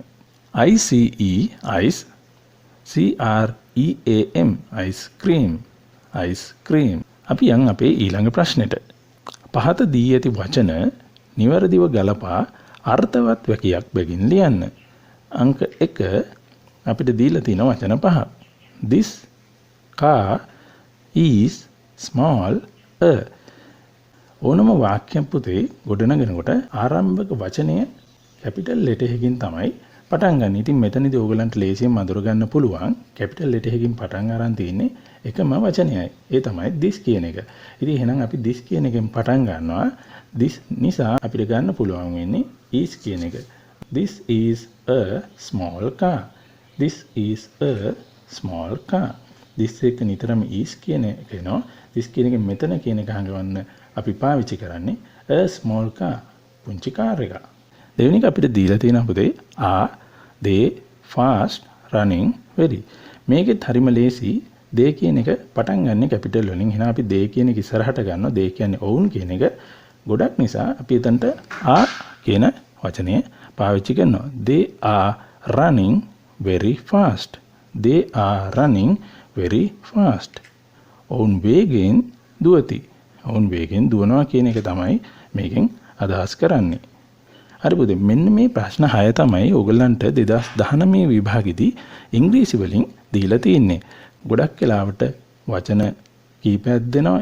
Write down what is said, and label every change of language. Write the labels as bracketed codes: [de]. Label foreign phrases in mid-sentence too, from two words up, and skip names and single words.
[en] ICE ice CREAM ice cream. ice cream. [si] අපි යන් අපේ ඊළඟ ප්‍රශ්නෙට. පහත දී ඇති වචන නිවැරදිව ගලපා අර්ථවත් වැකියක් බැගින් ලියන්න. අංක 1 අපිට දීලා තියෙන වචන පහ. [en] This car is small a. [si] ඕනම වාක්‍යයක් පුතේ ගොඩනගෙනකොට ආරම්භක වචනය [en] capital letter [si] එකකින් තමයි පටන් ගන්න. ඉතින් මෙතනදී ඕගලන්ට ලේසියෙන් මඳුර ගන්න පුළුවන් [en] capital letter [si] එකකින් පටන් අරන් තියෙන්නේ එකම වචනයයි. ඒ තමයි this කියන එක. ඉතින් එහෙනම් අපි this කියන එකෙන් පටන් ගන්නවා. this නිසා අපිට ගන්න පුළුවන් වෙන්නේ is කියන එක. [en] This is a small car. This is a small car. [si] this එක නිතරම is කියන එක එනවා. this කියන එක මෙතන කියන එක හංගවන්න අපි පාවිච්චි කරන්නේ [en] a small car. [si] පුංචි කාර් එක. දෙවෙනි එක අපිට දීලා තියෙනවා පුතේ [en] are they fast running very. [si] මේකෙත් හරිම ලේසි. they කියන එක පටන් ගන්න කැපිටල් වලින්. එහෙනම් අපි they කියන එක ඉස්සරහට ගන්නවා. they කියන්නේ ඔවුන් කියන එක. ගොඩක් නිසා අපි එතනට are කියන වචනය පාවිච්චි කරනවා. [en] they are running very fast. they are running very fast. [si] ඔවුන් වේගෙන් දුවති. ඔවුන් වේගෙන් දුවනවා කියන එක තමයි මේකෙන් අදහස් කරන්නේ. හරි පුතේ මෙන්න මේ ප්‍රශ්න 6 තමයි ඕගොල්ලන්ට 2019 විභාගෙදී ඉංග්‍රීසි වලින් දීලා තියෙන්නේ. ගොඩක් වෙලාවට වචන කීපයක් දෙනවා.